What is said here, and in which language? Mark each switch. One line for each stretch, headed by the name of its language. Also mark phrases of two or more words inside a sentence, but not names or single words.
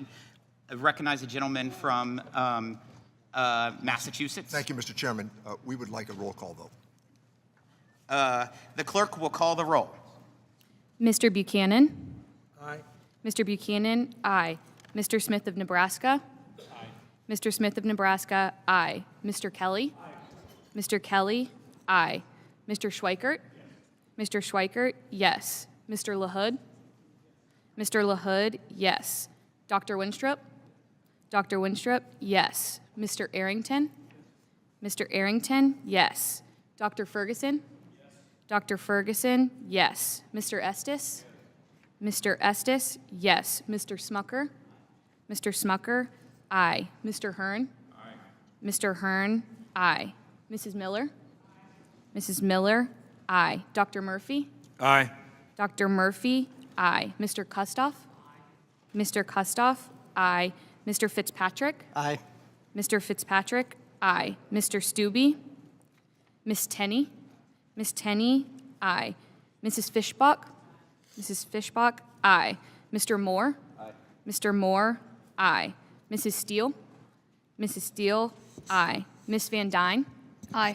English: I recognize a gentleman from Massachusetts. Thank you, Mr. Chairman. We would like a roll call vote. The clerk will call the roll. Mr. Buchanan? Aye. Mr. Buchanan, aye. Mr. Smith of Nebraska? Aye. Mr. Smith of Nebraska, aye. Mr. Kelly? Aye. Mr. Kelly, aye. Mr. Schweikert? Mr. Schweikert, yes. Mr. LaHood? Mr. LaHood, yes. Dr. Winstrup? Dr. Winstrup, yes. Mr. Arrington? Mr. Arrington, yes. Dr. Ferguson? Dr. Ferguson, yes. Mr. Estes? Mr. Estes, yes. Mr. Smucker? Mr. Smucker, aye. Mr. Hearn? Mr. Hearn, aye. Mrs. Miller? Mrs. Miller, aye. Dr. Murphy? Aye. Dr. Murphy, aye. Mr. Kustoff? Mr. Kustoff, aye. Mr. Fitzpatrick? Aye. Mr. Fitzpatrick, aye. Mr. Stube? Miss Tenney? Miss Tenney, aye. Mrs. Fishbach? Mrs. Fishbach, aye. Mr. Moore? Aye. Mr. Moore, aye. Mrs. Steele? Mrs. Steele, aye. Miss Van Dyne? Aye.